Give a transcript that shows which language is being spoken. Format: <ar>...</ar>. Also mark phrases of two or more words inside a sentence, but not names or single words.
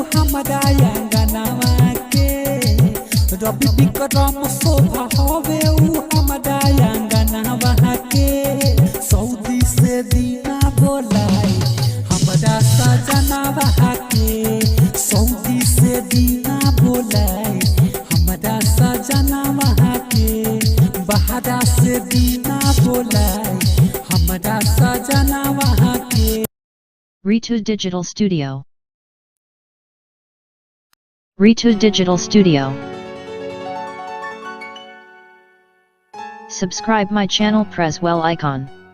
<bho>हमरा अंगनवा के रवि विक्रम शोभा होवे उ हमरा अंगनवा के सऊदी से दीना बोलाए हमरा सजनवा के सऊदी से दीना बोलाए हमरा सजनवा के बहरा से दीना बोलाए हमरा सजनवा के।</bho> <en>Ritu Digital Studio. Ritu Digital Studio. Subscribe my channel, press well icon.</en>